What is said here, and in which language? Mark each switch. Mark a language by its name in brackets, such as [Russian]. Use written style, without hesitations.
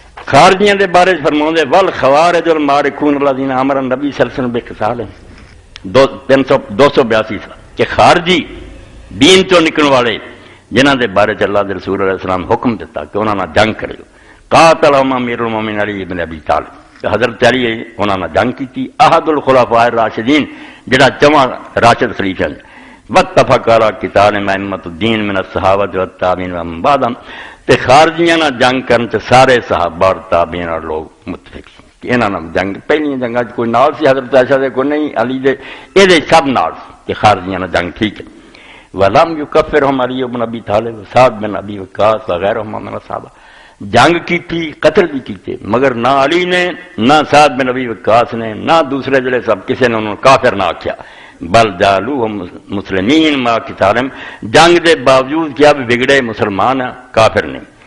[Punjabi] خارجیاں دے بارے فرماؤندے [Arabic] والخوارج المارکون الذین امر النبی صلی اللہ علیہ وسلم بقتال [Punjabi] 282 کہ خارجی دین تو نکلنے والے جنہاں دے بارے چ اللہ دے رسول علیہ السلام حکم دیتا کہ انہاں نہ جنگ کرو. [Arabic] قاتلہم امیر المومنین [Punjabi] علی بن ابی طالب. حضرت علی انہاں نہ جنگ کیتی. [Arabic] احد الخلفاء الراشدین [Punjabi] جڑا چواں راشد خلیفہ ہیں. [Arabic] واتفق علی قتال ائمۃ الدین من الصحابہ والتابعین ومن بعدهم. [Punjabi] تے خارجیاں نہ جنگ کرن تے سارے صحابہ اور تابعین اور لوگ متفق ہیں کہ انہاں نہ جنگ پہلی جنگاں کوئی نال سی حضرت عائشہ دے کوئی نہیں علی دے اے دے سب نال کہ خارجیاں نہ جنگ ٹھیک ہے. [Arabic] ولم یکفرہم علی بن ابی طالب سعد بن ابی وقاص وغیرہم من الصحابہ. [Punjabi] جنگ کی تھی قتل بھی کیتے مگر نہ علی نے نہ سعد بن ابی وقاص نے نہ دوسرے جڑے سب کسی نے انہوں کافر نہ آکھیا. [Arabic] بل جعلوہم مسلمین ما قتالہم. [Punjabi] جنگ دے باوجود کیا بھی بگڑے مسلمان ہیں کافر نہیں.